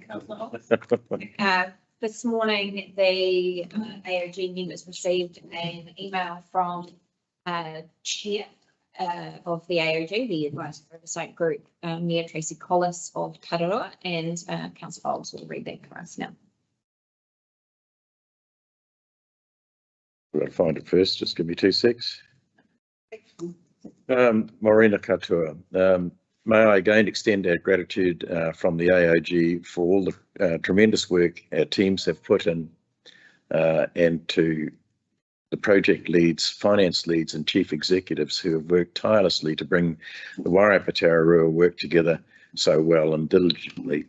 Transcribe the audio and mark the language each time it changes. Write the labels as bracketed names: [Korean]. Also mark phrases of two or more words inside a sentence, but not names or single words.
[English] This morning, the AOG members received an email from Chair of the AOG, the Advisory Oversight Group, Mayor Tracy Collis of Tararua, and Councillor Olds will read that for us now. I've got to find it first. Just give me 2 secs. [Māori] Morena Katoa. [English] May I again extend our gratitude from the AOG for all the tremendous work our teams have put in, and to the project leads, finance leads and chief executives who have worked tirelessly to bring the Wairarapa Tararua work together so well and diligently.